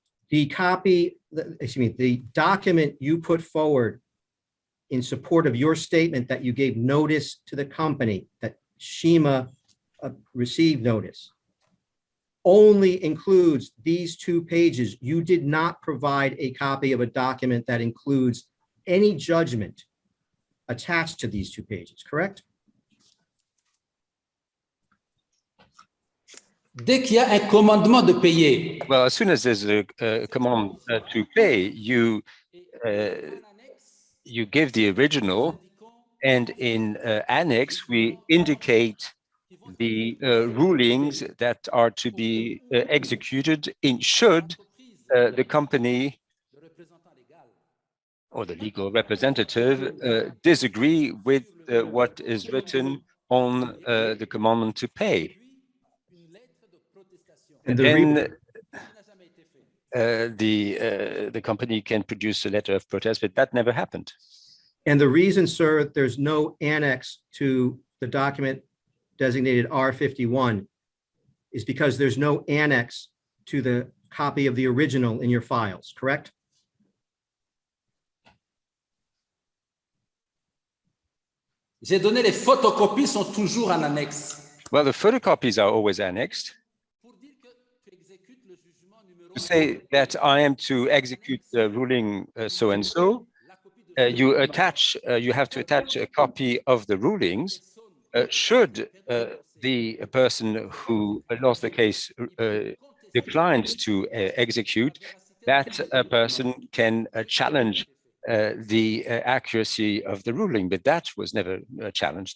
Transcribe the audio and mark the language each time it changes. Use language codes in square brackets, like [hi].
[en] The copy, excuse me, the document you put forward in support of your statement that you gave notice to the company that Shima received notice only includes these 2 pages. You did not provide a copy of a document that includes any judgment attached to these 2 pages, correct? [fr] Dès qu'il y a un commandement de payer, [en] Well, as soon as there's a command to pay, you give the original, and in annex, we indicate the rulings that are to be executed in should the company or the legal representative disagree with what is written on the commandment to pay. And Then the company can produce a letter of protest, but that never happened. And the reason, sir, there's no annex to the document designated R51 is because there's no annex to the copy of the original in your files, correct? [fr] j'ai donné les photocopies sont toujours en annexe. [en] Well, the photocopies are always annexed. [fr] Pour dire que tu exécutes le jugement numéro [en] To say that I am to execute the ruling so and so, you have to attach a copy of the rulings. Should the person who lost the case declines to execute, that person can challenge the accuracy of the ruling, but that was never challenged.